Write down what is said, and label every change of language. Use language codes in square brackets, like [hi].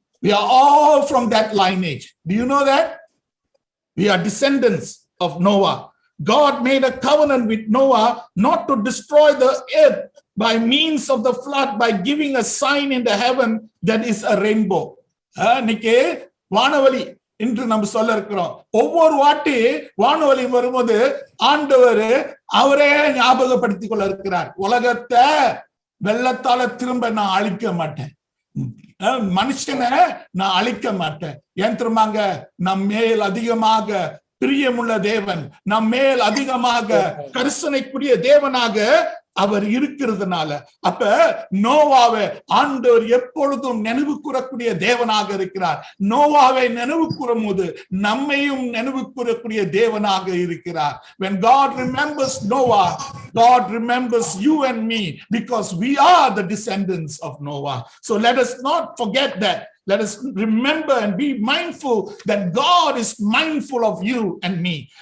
[en] We are all from that lineage. Do you know that? We are descendants of Noah. God made a covenant with Noah not to destroy the earth by means of the flood, by giving a sign in the heaven that is a rainbow. [ta] இன்னைக்கு வானவலி என்று நம்ம சொல்ல இருக்கிறோம். ஒவ்வொரு வாட்டி வானவலி வரும்போது ஆண்டவர் அவரே ஞாபகப்படுத்திக் கொள்ள இருக்கிறார். உலகத்தை வெள்ளத்தால திரும்ப நான் அழிக்க மாட்டேன், மனுஷனை நான் அழிக்க மாட்டேன். ஏன் திரும்பாங்க? நம் மேல் அதிகமாக பிரியமுள்ள தேவன், நம் மேல் அதிகமாக கரிசனைக்குரிய தேவனாக அவர் இருக்கிறதுனால அப்ப நோவாவை ஆண்டவர் எப்பொழுதும் நினைவு கூறக்கூடிய தேவனாக இருக்கிறார். நோவாவை நினைவு கூறும் போது நம்மையும் நினைவு கூறக்கூடிய தேவனாக இருக்கிறார். [en] When God remembers Noah, God remembers you and me because we are the descendants of Noah. So let us not forget that. Let us remember and be mindful that God is mindful of you and me.